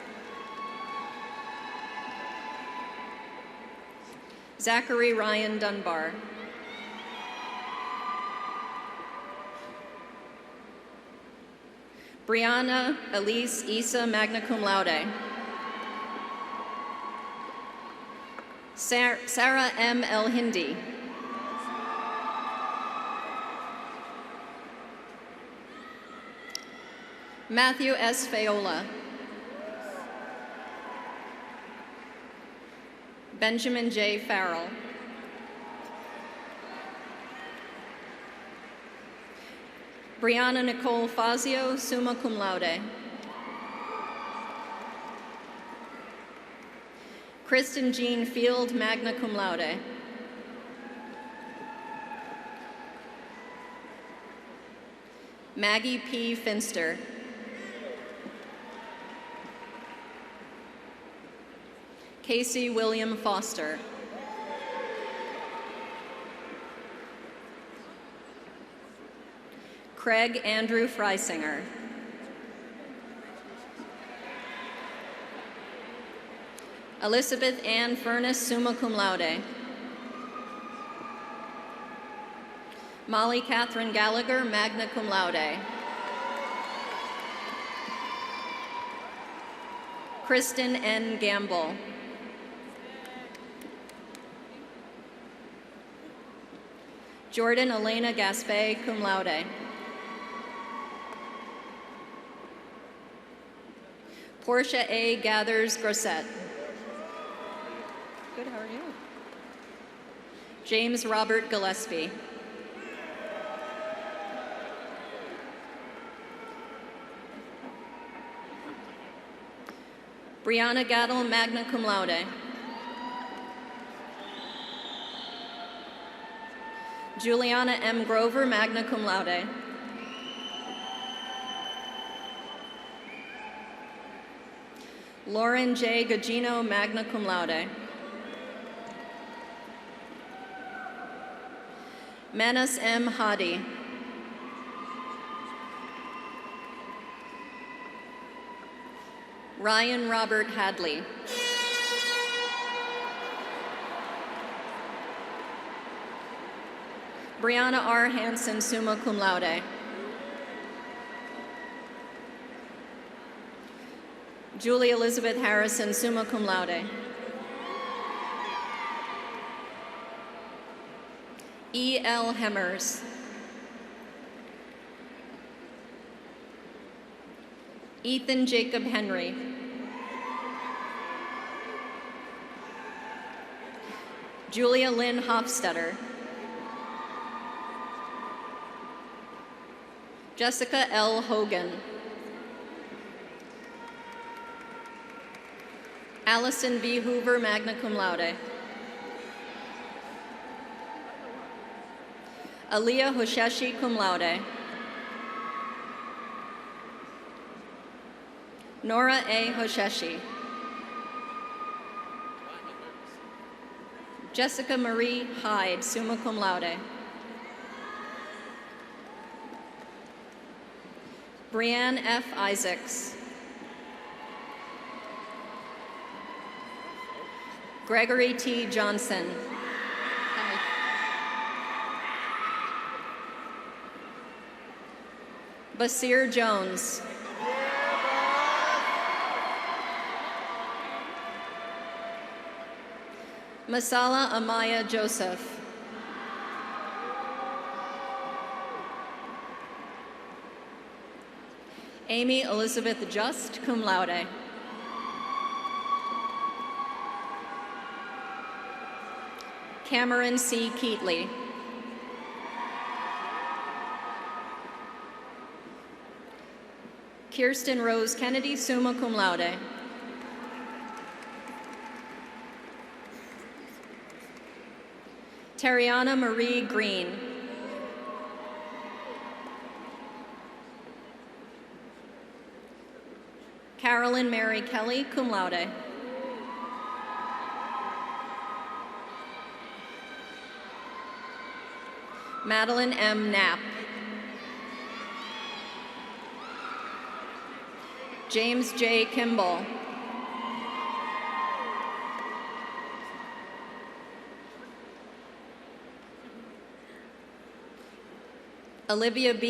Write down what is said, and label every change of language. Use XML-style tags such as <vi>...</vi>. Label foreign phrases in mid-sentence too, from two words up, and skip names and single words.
<en>Zachary Ryan Dunbar. Brianna Elise Isa,</en> <la>magna cum laude.</la> <en>Sarah M. El Hindi. Matthew S. Fayola. Benjamin J. Farrell. Brianna Nicole Fazio,</en> <la>summa cum laude.</la> <en>Kristen Jean Field,</en> <la>magna cum laude.</la> <en>Maggie P. Finster. Casey William Foster. Craig Andrew Freisinger. Elizabeth Ann Furness,</en> <la>summa cum laude.</la> <en>Molly Catherine Gallagher,</en> <la>magna cum laude.</la> <en>Kristen N. Gamble. Jordan Elena Gaspé,</en> <la>cum laude.</la> <en>Portia A. Gathers Grosset. Good, how are you? James Robert Gillespie. Brianna Gattel,</en> <la>magna cum laude.</la> <en>Juliana M. Grover,</en> <la>magna cum laude.</la> <en>Lauren J. Gugino,</en> <la>magna cum laude.</la> <en>Manas M. Hadi. Ryan Robert Hadley. Brianna R. Hansen,</en> <la>summa cum laude.</la> <en>Julie Elizabeth Harrison,</en> <la>summa cum laude.</la> <en>E. L. Hemmers. Ethan Jacob Henry. Julia Lynn Hofstetter. Jessica L. Hogan. Allison B. Hoover,</en> <la>magna cum laude.</la> <en>Aliyah Hosheshi,</en> <la>cum laude.</la> <en>Nora A. Hosheshi. Jessica Marie Hyde,</en> <la>summa cum laude.</la> <en>Brianne F. Isaacs. Gregory T. Johnson. Basir Jones. Masala Amaya Joseph. Amy Elizabeth Just,</en> <la>cum laude.</la> <en>Cameron C. Keatley. Kirsten Rose Kennedy,</en> <la>summa cum laude.</la> <en>Terriana Marie Green. Carolyn Mary Kelly,</en> <la>cum laude.</la> <en>Madeline M. Knapp. James J. Kimball. Olivia B.</en>